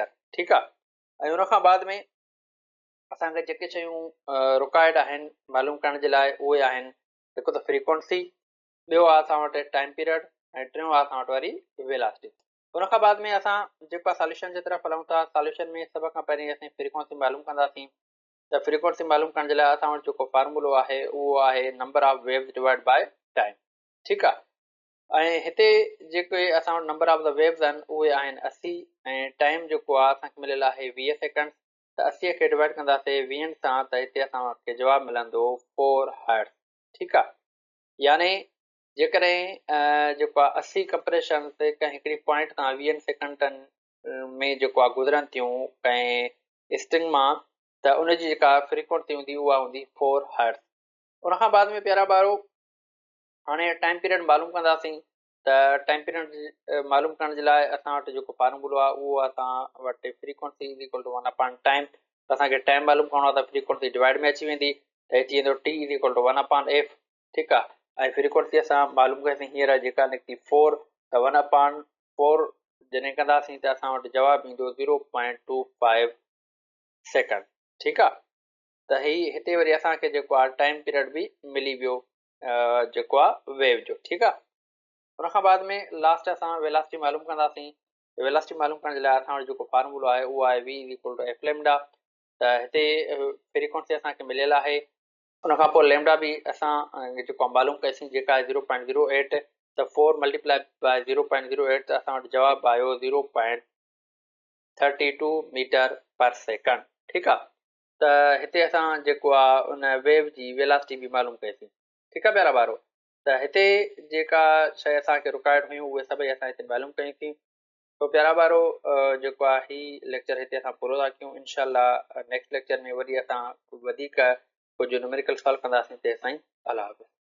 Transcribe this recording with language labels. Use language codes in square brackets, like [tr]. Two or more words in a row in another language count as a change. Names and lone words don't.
[sd] ठीकु आहे, ऐं उनखां बाद में असांखे जेके शयूं रिक्वायर्ड आहिनि मालूम करण जे लाइ उहे आहिनि हिकु त फ्रीक्वेंसी, ॿियो आहे असां वटि [en] time period [sd] ऐं टियों आहे असां वटि वरी वेलासिटी। उनखां बाद में असां जेको आहे सॉल्यूशन जे तरफ़ हलूं था। सॉल्यूशन में सभ खां पहिरीं असीं फ्रीक्वेंसी मालूम कंदासीं त फ्रीक्वेंसी मालूम करण जे लाइ असां वटि जेको फार्मूलो आहे उहो आहे [en] number of waves divide by time. [sd] ठीकु आहे, ऐं हिते जेके असां वटि [en] number of the waves [sd] आहिनि उहे आहिनि 80 ऐं टाइम जेको आहे असांखे मिलियल आहे 20 सेकंड। त 80 खे डिवाइड कंदासीं 20 सां त हिते असांखे जवाबु मिलंदो 4 हर्ट्ज़। ठीकु आहे, यानी जेकॾहिं जेको आहे 80 कंप्रेशन ते कंहिं हिकिड़ी पॉइंट तां 20 सेकंडनि में जेको आहे गुज़रनि थियूं कंहिं स्ट्रिंग मां त उनजी जेका फ्रीक्वेंसी हूंदी उहा हूंदी 4 हर्ट्ज़। उनखां बाद में प्यारा ॿारो हाणे [en] time period [sd] मालूम कंदासीं त [en] time period [sd] मालूम करण जे लाइ असां वटि जेको फार्मूलो आहे उहो असां वटि [en] frequency is equal to 1 upon time. [sd] त असांखे टाइम मालूम करणो आहे त [en] frequency divide [sd] में अची वेंदी त हिते ईंदो [en] T is equal to 1 upon F. [sd] ठीकु आहे, ऐं फ्रीक्वेंसी असां मालूम कयोसीं हींअर जेका निकिती 4 त 1 अपॉन 4 जॾहिं कंदासीं त असां वटि जवाबु ईंदो 0.25 सेकंड। ठीकु आहे, त हिते वरी असांखे जेको आहे [en] time period [sd] बि मिली वियो जेको आहे वेव जो। ठीकु आहे, उनखां बाद में लास्ट असां वेलासिटी मालूम कंदासीं। वेलासिटी मालूम करण जे लाइ असां वटि जेको फार्मूलो आहे उहो आहे [en] v is equal to f lambda. [sd] त हिते फ्रीक्वेंसी असांखे मिलियल आहे, उनखां पोइ लैम्डा बि असां जेको आहे मालूम कईसीं जेका आहे 0.08 त 4 [en] multiply by [sd] 0.08 त असां वटि जवाबु आयो 0.32 [en] meter per second. [sd] ठीकु आहे, त हिते असां जेको आहे उन वेव जी वेलासिटी बि मालूम कईसीं। ठीकु आहे प्यारा ॿारो, त हिते जेका शइ असांखे रिक्वायर्ड हुयूं उहे सभई असां हिते मालूम कईसीं। तो प्यारा ॿारो जेको आहे ही लेक्चर हिते असां पूरो था कयूं। इनशाला [en] next lecture [sd] में वरी असां वधीक कुझु न्यूमेरिकल सॉल्व कंदासीं। तेसिताईं अल्लाह हाफ़िज़।